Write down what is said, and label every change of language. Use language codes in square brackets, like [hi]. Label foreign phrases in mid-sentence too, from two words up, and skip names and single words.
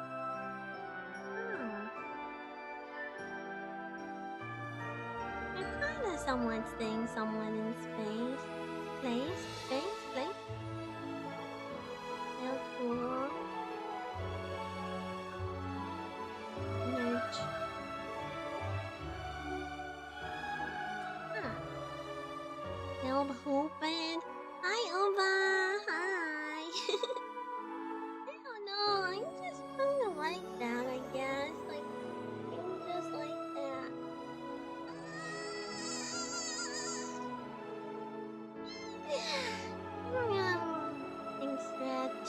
[en] You're kinda somewhat seeing someone in space. Place. How cool. Merch. Elba hoopid. Hi, Elba. Hi. I don't know. I just kind of like that, I guess. Like, I'm just like that. Things stretch.